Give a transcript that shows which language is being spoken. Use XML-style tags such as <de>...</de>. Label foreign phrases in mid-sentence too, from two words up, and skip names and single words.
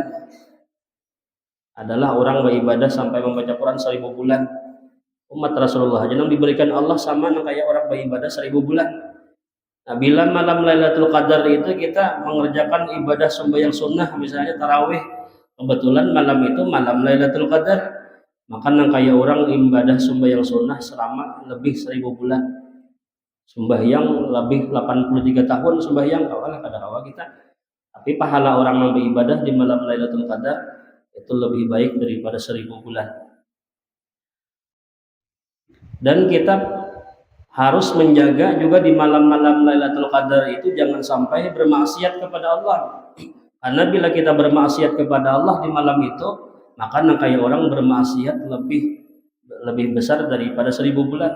<id>Adalah orang beribadah sampai membaca Quran 1000 bulan. Umat Rasulullah aja yang diberikan Allah sama kayak orang beribadah 1000 bulan. Nah bila malam Lailatul Qadar itu kita mengerjakan ibadah sembahyang sunnah, misalnya tarawih, kebetulan malam itu malam Lailatul Qadar, maka kayak orang ibadah sembahyang sunnah selama lebih 1000 bulan.</id> <bjn>Sembahyang lebih 83 tahun sembahyang kawalah kada kawa kita.</bjn> <id>Tapi pahala orang yang beribadah di malam Lailatul Qadar itu lebih baik daripada 1000 bulan. Dan kita harus menjaga juga di malam-malam Lailatul Qadar itu jangan sampai bermaksiat kepada Allah. Karena bila kita bermaksiat kepada Allah di malam itu, maka kayak orang bermaksiat lebih besar daripada 1000 bulan.</id>